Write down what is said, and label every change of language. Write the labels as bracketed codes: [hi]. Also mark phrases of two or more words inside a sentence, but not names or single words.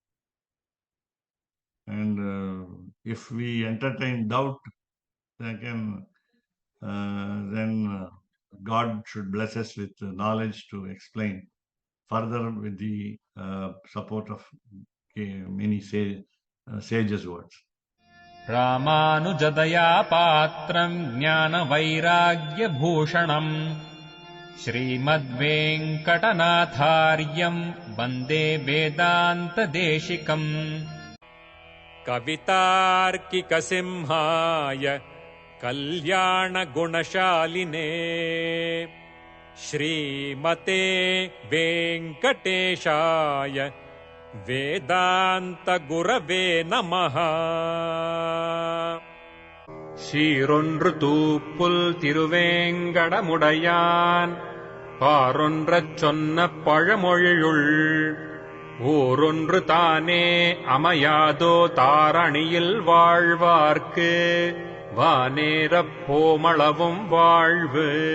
[en] And if we entertain doubt, then God should bless us with knowledge to explain further with the support of many sages' words. [sa] रामानुजदया पात्रम् ज्ञानवैराग्यभूषणम् श्रीमद्वेङ्कटनाथार्यम् वन्दे वेदान्तदेशिकम् कवितार्किकसिंहाय कल्याणगुणशालिने श्रीमते वेङ्कटेशाय वेदान्तगुरवे नमः. [ta] சீரொன்று தூப்புல் திருவேங்கடமுடையான் பாரொன்றச் சொன்ன பழமொழியுள் ஊரொன்று தானே அமையாதோ தாரணியில் வாழ்வார்க்கு வானேரப் போமளவும் வாழ்வு.